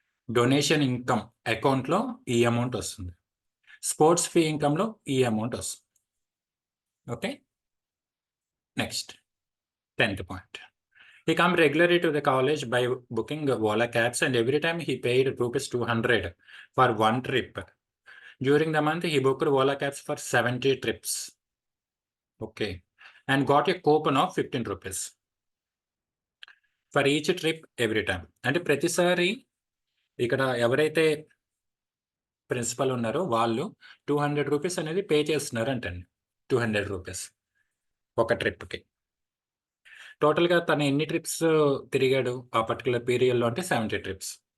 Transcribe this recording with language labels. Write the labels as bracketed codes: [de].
[te] Donation income అకౌంట్లో ఈ amount వస్తుంది. స్పోర్ట్స్ ఫీ ఇన్కమ్లో ఈ అమౌంట్ వస్తుంది. [en] Okay, next 10th point. He come regularly to the college by booking Ola cabs and every time he paid ₹200 for one trip. During the month he booked Ola cabs for 70 trips. Okay, and got a coupon of ₹15 for each trip every time. [te] అంటే ప్రతిసారి ఇక్కడ ఎవరైతే principal ఉన్నారో వాళ్ళు ₹200 అనేది pay చేస్తున్నారు అంటండి. ₹200 ఒక ట్రిప్కి. టోటల్గా తను ఎన్ని ట్రిప్స్ తిరిగాడు ఆ పర్టికులర్ పీరియడ్లో అంటే 70 ట్రిప్స్.